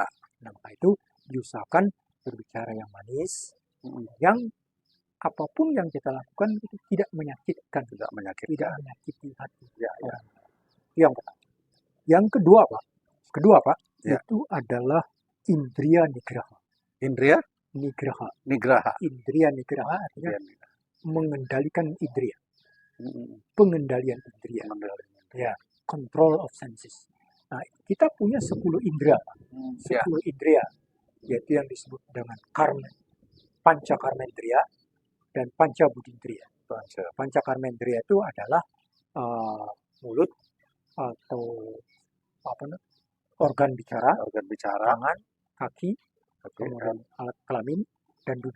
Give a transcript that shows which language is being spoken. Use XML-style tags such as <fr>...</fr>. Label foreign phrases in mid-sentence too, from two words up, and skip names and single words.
<id>Nah, maka itu diusahakan berbicara yang manis, yang apapun yang kita lakukan itu tidak menyakitkan, tidak menyakiti hati. Ya. Yang pertama. Yang kedua Pak, itu adalah</id> <sa>indriya nigraha.</sa> <id>Indriya nigraha.</id> <sa>Indriya nigraha</sa> <id>artinya mengendalikan indriya. Pengendalian indriya. Ya,</id> <en>control of senses.</en> <id>Nah, kita punya 10 indera. 10 indera, yaitu yang disebut dengan</id> <sa>panca karmendriya</sa> <id>dan</id> <sa>panca budindriya. Panca karmendriya</sa> <id>itu adalah mulut atau organ bicara, tangan, kaki, kemudian alat kelamin dan tubuh.</id>